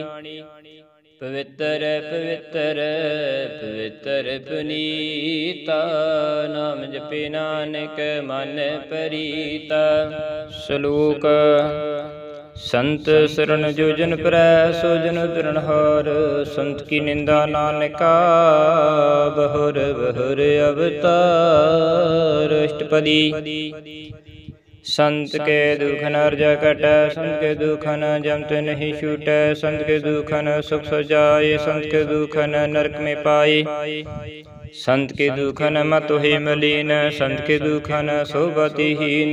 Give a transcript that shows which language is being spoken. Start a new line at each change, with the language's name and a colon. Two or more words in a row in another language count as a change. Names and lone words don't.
Braj: ਪਵਿੱਤਰ ਪਵਿੱਤਰ ਪਵਿੱਤਰ ਪੁਨੀਤਾ, ਨਾਮ ਜਪੇ ਨਾਨਕ ਮਨ ਪ੍ਰੀਤਾ। ਸ਼ਲੋਕ ਸੰਤ ਸਰਣ ਜੋ ਜਨ ਪਰੈ, ਸੋ ਜਨ ਉਧਰਨਹਾਰ। ਸੰਤ ਕੀ ਨਿੰਦਾ ਨਾਨਕਾ, ਬਹੁਰ ਬਹੁਰ ਅਵਤਾਰ। ਅਸ਼ਟਪਦੀ। संत के दुख न अर्जा कटै, संत के दुख न जमत नहीं छूटै। संत के दुख न सुख सजाए, संत के दुख न नरक में पाए। संत के दुख न मत ही मलीन, संत के दुख न सोबतिहीन।